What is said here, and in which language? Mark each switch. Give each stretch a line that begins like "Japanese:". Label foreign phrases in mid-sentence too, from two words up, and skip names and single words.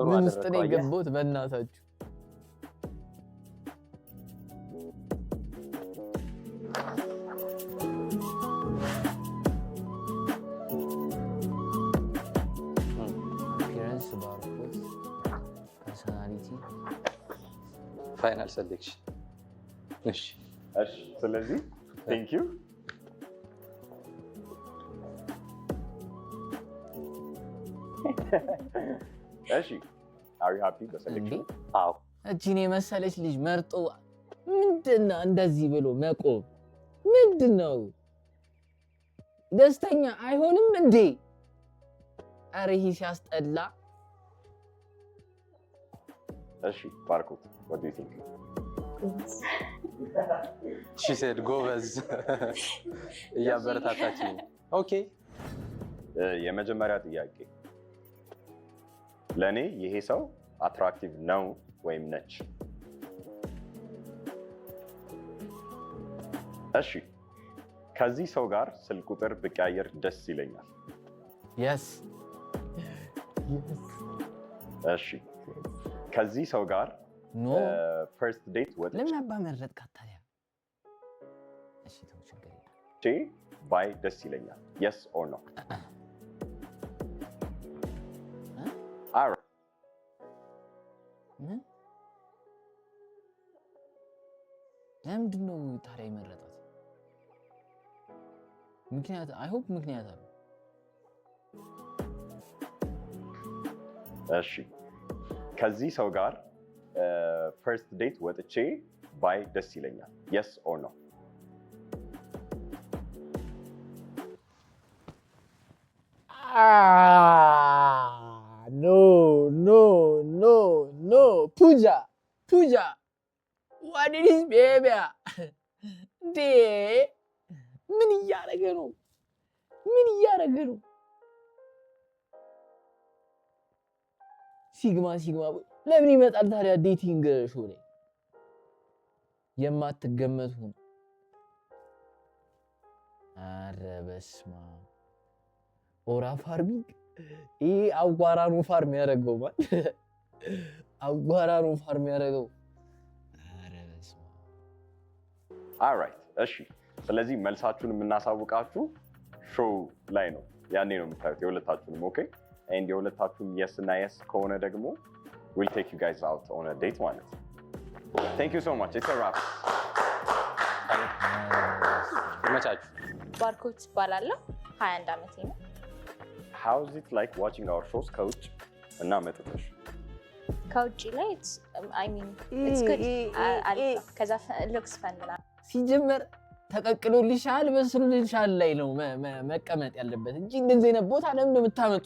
Amharic: ምን ውስጥ ነው የገባሁት በእናታችሁ? appearance ባርኮት personality
English: final selection። እሺ ስለዚህ thank you እሺ are you happy በሴሌክሽን?
Amharic: አዎ እቺን የመሰለች ልጅ መርጦ ምንድነው እንደዚህ ብሎ መቆም? ምንድነው ደስተኛ አይሆንም እንዴ? አረ ይሄ ሲያስጠላ።
English: እሺ ባርኮት what do you think? she said
Amharic: ጎበዝ እያበረታታችኝ። ኦኬ የመጀመሪያ ጥያቄ ለኔ ይሄ ሰው አትራክቲቭ ነው ወይም ነች? እሺ ከዚህ ሰው ጋር ስልክ ቁጥር ብቀያየር ደስ ይለኛል።
English: yes
Amharic: እሺ ከዚህ ሰው ጋር
English: ኖ first date ወጥ
Amharic: ለምን አባመረጥካት ታዲያ? እሺ ተው ችግር የለም። ባይ ደስ ይለኛል።
English: yes or no?
Amharic: አረ ለምንድን ነው ታዲያ የመረጣት? ምክንያት
English: I hope
Amharic: ምክንያት አለ። እሺ ከዚህ ሰው ጋር
English: first date
Amharic: ወጥቼ ባይ ደስ ይለኛል።
English: yes or no? no Pooja what is this baby?
Amharic: ምን እያደረገ ነው? ሲግማ ለምን ይመጣል ታዲያ ዴቲንግ ሾው ላይ? የማትገመቱ ነው። አረ በስመ አብ
English: aura farming
Amharic: ይሄ አጓራ ነው ፋርም ያደረገው ማለት አጓራ ነው ፋርም ያደረገው። አረ በስመ አብ ኦልራይት እሺ ስለዚህ መልሳችሁን የምናሳውቃችሁ ሾው ላይ ነው። ያኔ ነው የምታዩት የሁለታችሁንም። ኦኬ and የሁለታችሁም yes እና yes ከሆነ ደግሞ
English: we'll take you guys out on a date
Amharic: ማለት ነው።
English: thank you so much it's a wrap።
Amharic: ይመቻችሁ። ባርኮት እባላለሁ 21 ዓመቴ ነው።
English: how is it like watching our shows
Amharic: ከውጭ እና መጥተሽ? ከውጭ ላይ
English: it's good
Amharic: ከዛ
English: looks fun
Amharic: ምናምን ሲጀመር ተቀቅሎልሻል በስሉልሻል ላይ ነው መቀመጥ ያለበት እንጂ እንደዚህ አይነት ቦታ ለምን ነው የምታመጡት?